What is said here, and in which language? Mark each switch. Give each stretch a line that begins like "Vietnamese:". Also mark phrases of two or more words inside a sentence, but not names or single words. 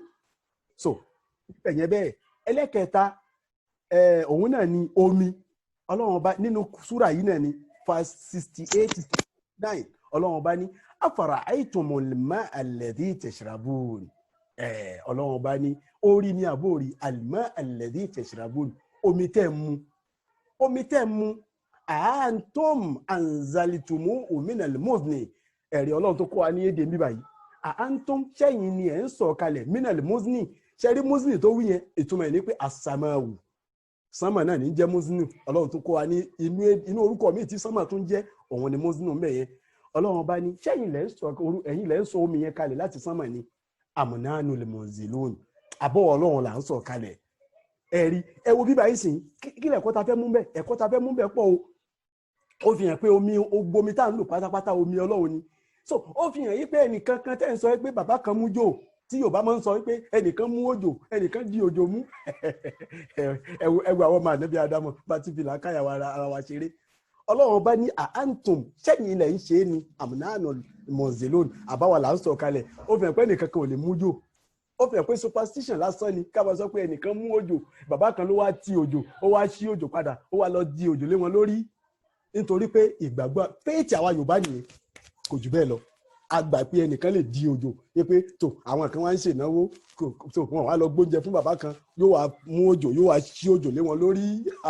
Yoruba: So ẹ̀yẹ bẹ́ẹ̀. Ẹlẹ́kẹta òun náà ni omi. Ọlọ́run bá nínú súrà yìí náà ni verse 68-69 Ọlọ́run bá ní
Arabic: أفرأيتم الماء الذي تشربون.
Yoruba: Ọlọ́run bá ní orí ní àbórí
Arabic: الماء الذي تشربون,
Yoruba: omi tẹ́ mu
Arabic: أنتم أنزلتموه من المزن.
Yoruba: Ẹ̀rí Ọlọ́run tó kọ́ wa ní èdè mi báyìí, antum ṣẹ́yìn ni ẹ̀ ń sọ̀ kalẹ̀
Arabic: من المزن.
Yoruba: Ṣẹ́rí muzni tó wí yẹn ìtumọ̀ ẹ̀ ní pé as-sama'u, sánmà náà ní jẹ́ muzni. Ọlọ́run tó kọ́ wa ní inú orúkọ míì tí sánmà tún jẹ́, òun ni muzni ń bẹ̀ yẹn. Ọlọ́run bá ní ṣẹ́yìn lẹ́ ń sọ omi yẹn kalẹ̀ láti sánmà ni
Arabic: أم نحن المنزلون,
Yoruba: àbọ̀wọ̀ Ọlọ́run là ń sọ̀ kalẹ̀. Ẹ̀rí ẹ wo bíbá yìí sìn, kí lẹ̀kọ́ ta fẹ́ mú bẹ́ẹ̀? Ẹ̀kọ́ ta fẹ́ mú bẹ́ẹ̀ pọ̀ o. Ó fi hàn pé omi tá à ń lò pátápátá omi Ọlọ́run ni. So ó fi hàn yí pé ẹnìkan kan tẹ́ ń sọ pé bàbá kan mú jò, tí Yorùbá máa ń sọ pé ẹnìkan mú òjò, ẹnìkan di òjò mú. Ẹwù àwọn ọmọ ànábì Ádámọ̀ bá ti fi làákàyà ara wa ṣeré. Ọlọ́run bá ní antum ṣẹ́yìn ilẹ̀ ń ṣe é ni
Arabic: أم نحن المنزلون,
Yoruba: àbáwọ̀ là ń sọ̀ kalẹ̀. Ó fi hàn pé ẹnìkan kan ò lè mú jò. Ó fi hàn pé superstition lásán ni ká bá sọ pé ẹnìkan mú òjò, bàbá kan ló wá ti òjò, ó wá ṣí òjò padà, ó wá lọ di òjò lé wọn lórí. Nítorí pé ìgbàgbọ́ péètì àwa Yorùbá nìyẹn, kò jù bẹ́ẹ̀ lọ. A gbà pé ẹnìkan lè di òjò, pé tó àwọn kan wá ń ṣènáwó, tó wọn wá lọ gbóúnjẹ fún bàbá kan, yóò wá mú òjò, yóò wá ṣí òjò lé wọn lórí.